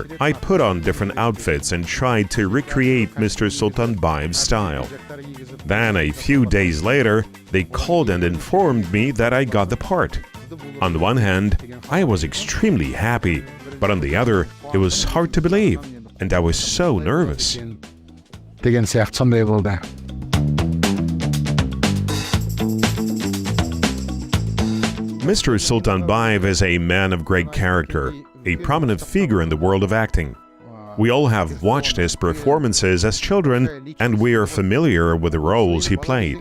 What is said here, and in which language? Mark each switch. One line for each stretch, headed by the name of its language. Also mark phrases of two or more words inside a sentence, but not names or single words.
English: I put on different outfits and tried to recreate Mr. Sultanbayev's style. Then, a few days later, they called and informed me that I got the part. On the one hand, I was extremely happy, but on the other, it was hard to believe, and I was so nervous.
Kazakh: деген сияқты сондай болды.
English: Mr. Sultanbayev is a man of great character, a prominent figure in the world of acting. We all have watched his performances as children, and we are familiar with the roles he played.